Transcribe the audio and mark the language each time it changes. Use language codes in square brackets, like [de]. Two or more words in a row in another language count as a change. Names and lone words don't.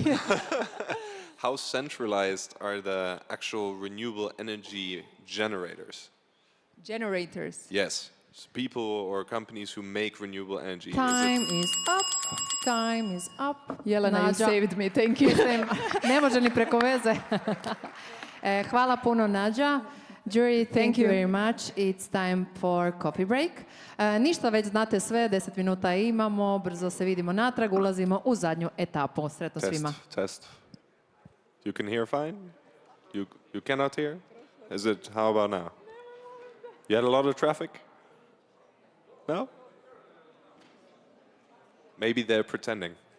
[en] How centralized are the actual renewable energy generators? Generators? Yes. People or companies who make renewable energy. Time is up. Time is up. Jelena, you saved me. Thank you. [hr] Ne može ni preko veze. Hvala puno, Nađa. [en] Jury, thank you very much. It's time for coffee break. [hr] Ništa, već znate sve, 10 minuta imamo, brzo se vidimo natrag, ulazimo u zadnju etapu. Sretno svima. [en] Test. You can hear fine? You cannot hear? Is it, how about now? You had a lot of traffic? No? Maybe they're pretending.